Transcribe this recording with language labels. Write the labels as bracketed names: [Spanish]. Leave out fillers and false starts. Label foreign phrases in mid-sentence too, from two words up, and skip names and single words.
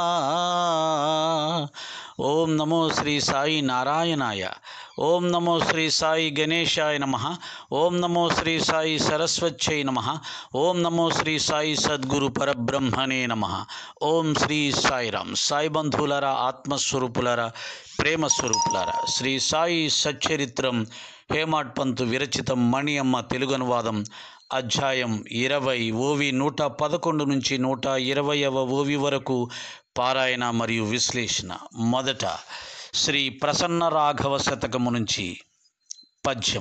[Sanskrit] ओम नमो श्री साई नारायणाय। ओम नमो श्री साई गणेशाय नमः। ओम नमो श्री साई सरस्वत्यै नमः। ओम नमो श्री साई सद्गुरु परब्रह्मणे नमः। ओम श्री साईराम। [Telugu] సాయి బంధులారా, ఆత్మస్వరూపులారా, ప్రేమ స్వరూపులారా, శ్రీ సాయి సచ్చరిత్రం హేమాడ్ పంతు విరచితం మణి అమ్మ తెలుగు అనువాదం అధ్యాయం 20 ఓవి 111 నుంచి 120వ ఓవి వరకు పారాయణ మరియు విశ్లేషణ. మొదట శ్రీ ప్రసన్న రాఘవ శతకము నుంచి పద్యం.